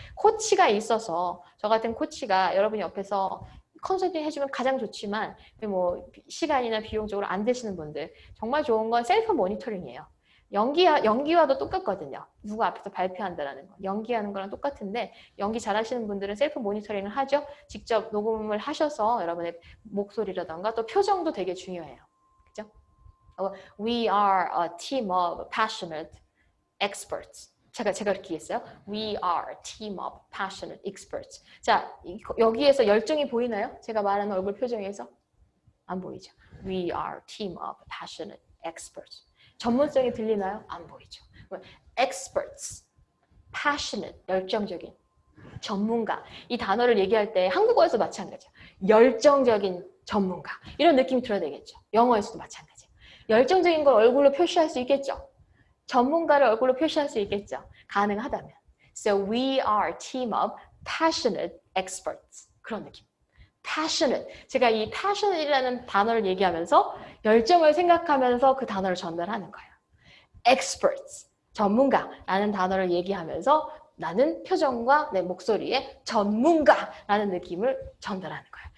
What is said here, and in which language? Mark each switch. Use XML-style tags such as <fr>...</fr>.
<ko>코치가 있어서 저 같은 코치가 여러분이 옆에서 컨설팅 해주면 가장 좋지만 뭐 시간이나 비용적으로 안 되시는 분들 정말 좋은 건 셀프 모니터링이에요. 연기와도 똑같거든요. 누구 앞에서 발표한다라는 거. 연기하는 거랑 똑같은데 연기 잘하시는 분들은 셀프 모니터링을 하죠. 직접 녹음을 하셔서 여러분의 목소리라던가 또 표정도 되게 중요해요. 그죠?</ko> <en>We are a team of passionate experts.</en> <ko>제가 그렇게 했어요.</ko> <en>We are a team of passionate experts.</en> <ko>자, 여기에서 열정이 보이나요? 제가 말하는 얼굴 표정에서? 안 보이죠.</ko> <en>We are a team of passionate experts.</en> <ko>전문성이 들리나요? 안 보이죠. experts, passionate, 열정적인, 전문가. 이 단어를 얘기할 때 한국어에서 마찬가지예요. 열정적인 전문가. 이런 느낌이 들어야 되겠죠. 영어에서도 마찬가지예요. 열정적인 걸 얼굴로 표시할 수 있겠죠. 전문가를 얼굴로 표시할 수 있겠죠. 가능하다면.</ko> <en>So we are a team of passionate experts.</en> <ko>그런 느낌. passionate. 제가 이 passionate이라는 단어를 얘기하면서 열정을 생각하면서 그 단어를 전달하는 거예요. experts. 전문가라는 단어를 얘기하면서 나는 표정과 내 목소리에 전문가라는 느낌을 전달하는 거예요.</ko>